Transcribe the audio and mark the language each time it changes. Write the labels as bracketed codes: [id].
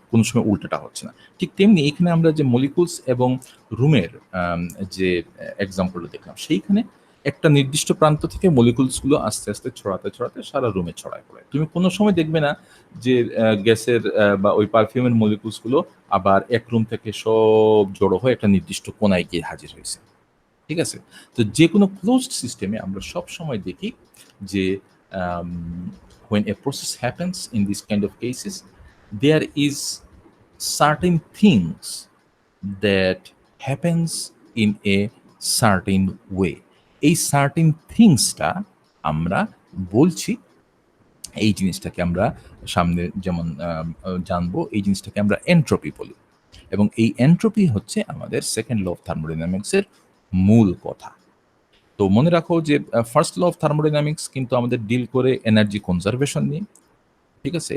[bn] কোনো সময় উল্টাটা হচ্ছে না। ঠিক তেমনি এখানে আমরা যে মলিকুলস এবং রুমের যে এক্সাম্পলটা দেখলাম, সেইখানে একটা নির্দিষ্ট প্রান্ত থেকে মলিকুলস গুলো আস্তে, আস্তে ছড়াতে, ছড়াতে সারা রুমে ছড়ায় পড়ে। তুমি কোনো সময় দেখবে না যে গ্যাসের বা ওই পারফিউমের মলিকুলস গুলো আবার এক রুম থেকে সব জড়ো হয়ে একটা নির্দিষ্ট কোণায় গিয়ে হাজির হয়েছে। ঠিক আছে? তো যেকোনো ক্লোজড সিস্টেমে আমরা সবসময় দেখি যে [en] um, when a process happens in this kind of cases, there is certain things that happens in a certain way. [bn] এই certain thingsটা আমরা বলছি এই জিনিসটাকে আমরা সামনে যেমন জানবো এই জিনিসটাকে আমরা এন্ট্রপি বলি এবং এই এন্ট্রপি হচ্ছে আমাদের সেকেন্ড ল অফ থার্মোডাইনামিক্সের মূল কথা। তো মনে রাখো যে ফার্স্ট ল অফ থার্মোডাইনামিক্স কিন্তু আমাদের ডিল করে এনার্জি কনজারভেশন নিয়ে। ঠিক আছে?